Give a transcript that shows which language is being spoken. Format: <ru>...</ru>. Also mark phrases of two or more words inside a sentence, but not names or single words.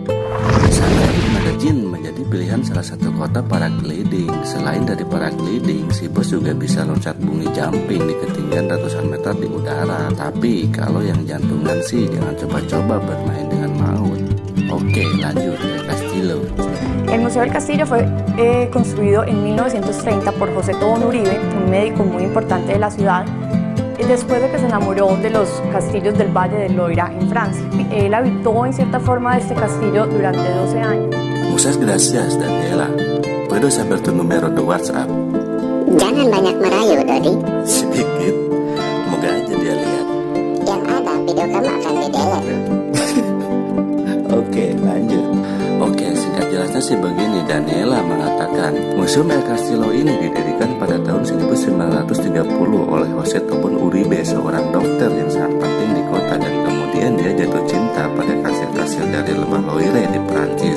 <id>Sana di Medellin menjadi pilihan salah satu kota paragliding. Selain dari paragliding, si bos juga bisa loncat</id> <en>bungee jumping</en> <id>di ketinggian ratusan meter di udara. Tapi kalau yang jantungan sih jangan coba-coba bermain dengan maut. Oke, lanjut ke Castillo.</id> <es>El Museo del Castillo fue construido en 1930 por José Tobón Uribe, un médico muy importante de la ciudad, después de que se enamoró de los castillos del Valle del Loira en Francia. Él habitó en cierta forma este castillo durante 12 años. Muchas gracias, Daniela. ¿Puedo saber tu número de WhatsApp?</es> <id>Jangan banyak merayu, Dodi. Sedikit. Moga aja dia lihat. Yang ada video kamu akan di-delete. Oke, lanjut. Oke, singkat jelas Ceritanya sih begini, Daniela mengatakan, Museum El Castillo ini didirikan pada tahun 1930 oleh Jose Tobon Uribe, seorang dokter yang sangat penting di kota, dan kemudian dia jatuh cinta pada kastil-kastil dari Lembah Loire di Prancis.</id>